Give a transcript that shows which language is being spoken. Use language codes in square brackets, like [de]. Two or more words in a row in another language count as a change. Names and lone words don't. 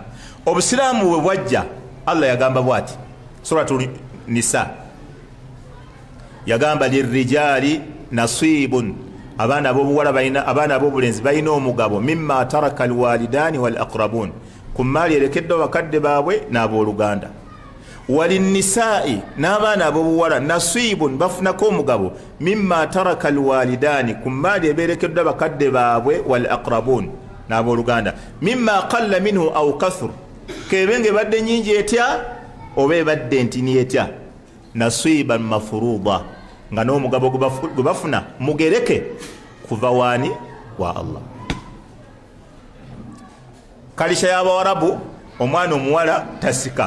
[lg] Obusiraamu bwe bwajja Allah yagamba bw'ati, Suratul Nisa yagamba [ar] للرجال نصيب, [lg] abaana ab'obuwala balina, abaana ab'obulenzi balina omugabo [ar] مما ترك الوالدان والأقربون, [lg] ku maali erekeddwa bakadde baabwe n'abooluganda. Walinnisaa'i, n'abaana ab'obuwala nasibun, bafunako omugabo [ar] مما ترك الوالدان, [lg] ku maali ebeerekeddwa bakadde baabwe [ar] والأقربون, [lg] n'abooluganda. [ar] مما قل منه أو كثر, [lg] kebenge badde nyingi etya oba ebadde ntini etya. [ar] نصيبا مفروضا, [lg] nga n'omugabo gwe bafuna mugereke kuva waani wa Allah. Kalisha y'Abawarabu, omwana omuwala tasika.